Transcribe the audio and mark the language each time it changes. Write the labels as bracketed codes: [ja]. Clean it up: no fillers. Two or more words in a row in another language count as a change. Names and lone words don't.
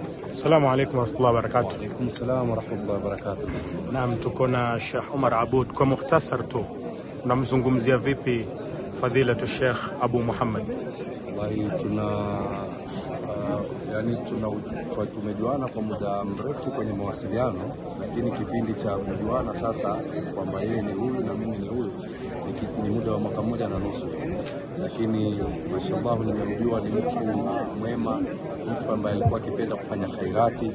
[ar] السلام عليكم ورحمة الله وبركاته. وعليكم السلام ورحمة الله وبركاته. [sw] Naam, tuko na Sheikh Omar Aboud. Kwa mukhtasar tu, unamzungumzia vipi fadhilatu Sheikh Abu Muhammad? Wallahi tumejuana kwa muda mrefu kwenye mawasiliano, lakini kipindi cha kujuana sasa kwamba yeye ni huyu na mimi ni huyu ni muda wa mwaka mmoja na nusu, lakini mashallah nimemjua ni mtu mwema, mtu ambaye alikuwa akipenda kufanya khairati.